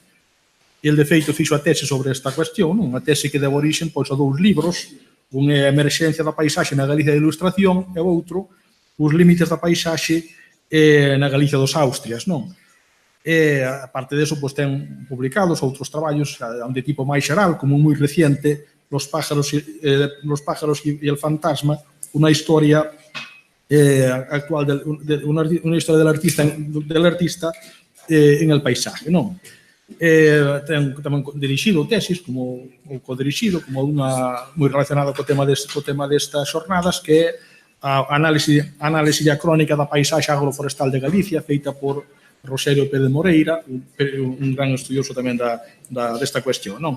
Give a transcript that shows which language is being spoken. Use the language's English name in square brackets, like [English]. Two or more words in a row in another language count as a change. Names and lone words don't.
[Galician] El, de feito, fixo a tese sobre esta cuestión, unha tese que deu orixen pois, a dous libros, un é a emerxencia da paisaxe na Galicia da Ilustración e o outro, os límites da paisaxe na Galicia dos Austrias, non? E, aparte deso, pois, ten publicados outros traballos de tipo máis xeral, como un moi reciente, [Spanish] Los pájaros y el fantasma, una historia actual, una historia del artista en el paisaje, [Galician] non? Ten tamén dirixido tesis, ou codirixido, como unha moi relacionada co tema destas xornadas, que é a análise e a crónica da paisaxe agroforestal de Galicia, feita por Rosario Pérez Moreira, un gran estudioso tamén desta cuestión, non?